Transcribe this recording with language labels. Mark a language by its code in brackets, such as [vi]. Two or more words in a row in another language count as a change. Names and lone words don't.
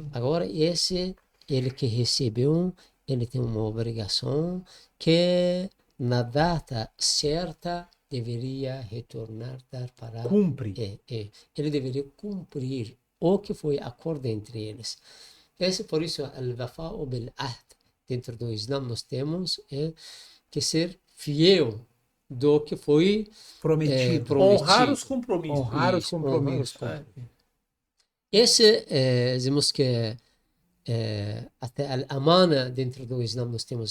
[pt] Agora, ele que recebeu, ele tem uma obrigação que na data certa deveria retornar, dar para... Cumpre. Ele deveria cumprir o que foi acordo entre eles. Por isso, [ar] الوفاء بالعهد, [pt] dentro do Islã nós temos que ser fiel do que foi Prometido. Honrar os compromissos. Honrar os Isso, compromissos. honrar os compromissos. Esse, dizemos que até a amana dentro do Islã nós temos.